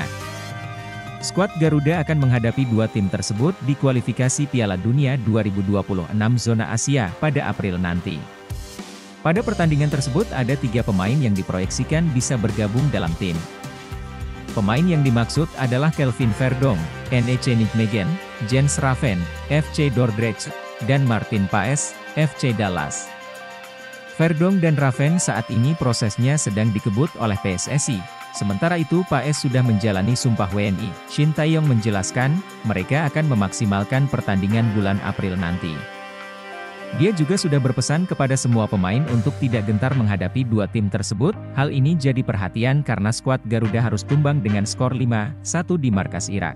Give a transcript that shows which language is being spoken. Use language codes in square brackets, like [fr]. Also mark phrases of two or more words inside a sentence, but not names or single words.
[id] Skuad Garuda akan menghadapi 2 tim tersebut di kualifikasi Piala Dunia 2026 zona Asia pada April nanti. Pada pertandingan tersebut ada 3 pemain yang diproyeksikan bisa bergabung dalam tim. Pemain yang dimaksud adalah Kelvin Verdonk, NEC Nijmegen, Jens Raven, FC Dordrecht, dan Martin Paes, FC Dallas. Verdonk dan Raven saat ini prosesnya sedang dikebut oleh PSSI, sementara itu Paes sudah menjalani sumpah WNI. Shin Tae-yong menjelaskan, mereka akan memaksimalkan pertandingan bulan April nanti. Dia juga sudah berpesan kepada semua pemain untuk tidak gentar menghadapi 2 tim tersebut, hal ini jadi perhatian karena skuad Garuda harus tumbang dengan skor 5-1 di markas Irak.